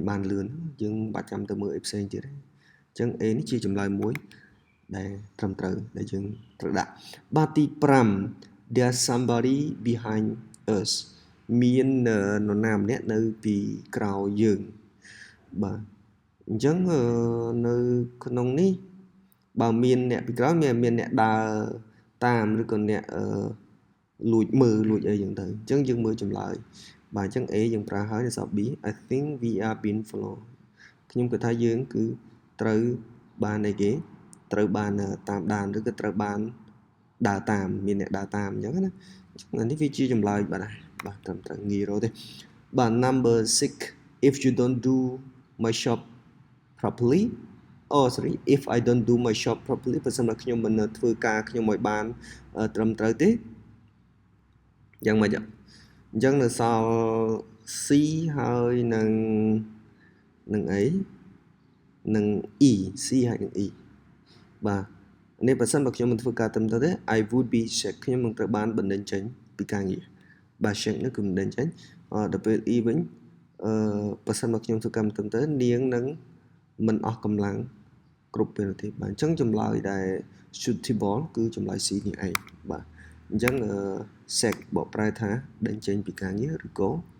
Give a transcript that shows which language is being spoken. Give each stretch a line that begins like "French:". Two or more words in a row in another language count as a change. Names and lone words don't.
Khmer: បានលឿនយើងបាច់ចាំទៅមើលអីផ្សេងទៀតទេអញ្ចឹង A នេះជាចម្លើយមួយដែលត្រឹមត្រូវដែលយើងត្រូវដាក់បាទទី5
English: there's somebody behind us
Khmer: មាននរណាម្នាក់នៅពីក្រោយយើងបាទអញ្ចឹងនៅក្នុងនេះបើមានអ្នកពីក្រោយមានអ្នកដើរតាមឬក៏អ្នកលួច មើលលួចអីយ៉ាងទៅអញ្ចឹងយើងមើលចម្លើយបាទអញ្ចឹង A យើងប្រើហើយនៅសល់ B
English: I think we are being followed
Khmer: ខ្ញុំគិតថាយើងគឺត្រូវបានអីគេត្រូវបានតាមដានឬក៏ត្រូវបានដើរតាមមានអ្នក ដើរតាមអញ្ចឹងណាអានេះវាជាចម្លើយបាទត្រឹមត្រូវងាយរកទេបាទ
English: number 6 if you don't do my shop properly
Khmer: sorry if I don't do my shop properly បើសិន បើខ្ញុំមិនធ្វើការខ្ញុំឲ្យបានត្រឹមត្រូវទេយ៉ាងម៉េចអញ្ចឹងនៅសល់ C ហើយនឹងអីនឹង E C ហើយនឹង E បាទនេះបើសិនបើខ្ញុំមិនធ្វើការត្រឹមត្រូវទេ
English: I would be checked
Khmer: ខ្ញុំនឹងត្រូវបានបណ្តេញចេញពីការងារបាទ check នេះគឺបណ្តេញចេញដល់ពេល E វិញបើសិនបើខ្ញុំធ្វើការមិនត្រឹមត្រូវនាងនឹងមិនអស់កម្លាំងគ្រប់ពេលទេបាទអញ្ចឹងចម្លើយដែល suitable គឺចម្លើយ C នេះឯងបាទអញ្ចឹង set បកប្រែថាដេញចេញពីការងារឬក៏